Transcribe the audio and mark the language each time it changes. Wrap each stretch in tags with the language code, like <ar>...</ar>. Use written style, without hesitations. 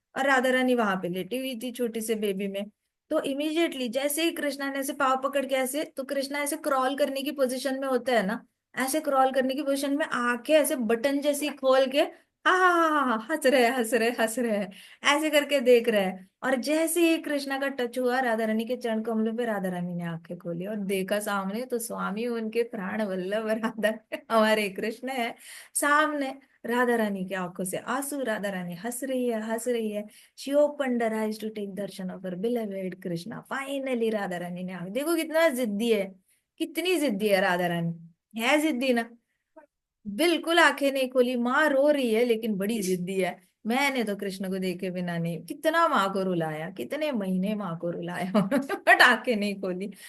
<hi>और राधा रानी वहां पे लेटी हुई थी छोटी से बेबी में। तो इमीडिएटली जैसे ही कृष्णा ने ऐसे पाव पकड़ के ऐसे, तो कृष्णा ऐसे क्रॉल करने की पोजीशन में होता है ना, ऐसे क्रॉल करने की पोजीशन में आंखें ऐसे बटन जैसी खोल के हा हा हा हा हा, हंस रहे हंस रहे हंस रहे हैं, ऐसे करके देख रहे हैं। और जैसे ही कृष्णा का टच हुआ राधा रानी के चरण कमलों पे, राधा रानी ने आंखें खोली और देखा सामने तो स्वामी उनके प्राण वल्लभ राधा हमारे कृष्ण है सामने। राधा रानी की आंखों से आंसू, राधा रानी हंस रही है हंस रही है।</hi> <en>She opened her eyes to take darshan of her beloved Krishna.</en> <hi>Finally Radha Rani ने आंख, देखो कितना जिद्दी है, कितनी जिद्दी है राधा रानी, है जिद्दी ना। बिल्कुल आंखें नहीं खोली, माँ रो रही है लेकिन बड़ी जिद्दी है। मैंने तो कृष्ण को देखे बिना नहीं, कितना माँ को रुलाया, कितने महीने माँ को रुलाया बट आंखें नहीं खोली।</hi>